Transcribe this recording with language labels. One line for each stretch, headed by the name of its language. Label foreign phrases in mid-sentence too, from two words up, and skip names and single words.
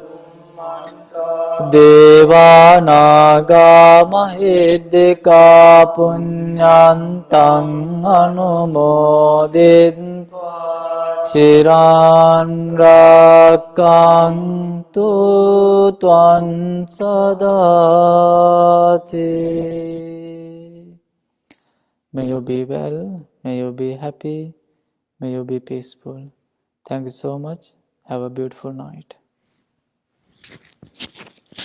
Pali: දේවානාගා මහිද්దికා පුඤ්ඤන්තං අනුමෝදිත්වා චිරන් රක්ඛන්තු ත්වං සදාති.
English: May you be well, may you be happy, may you be peaceful. Thank you so much. Have a beautiful night.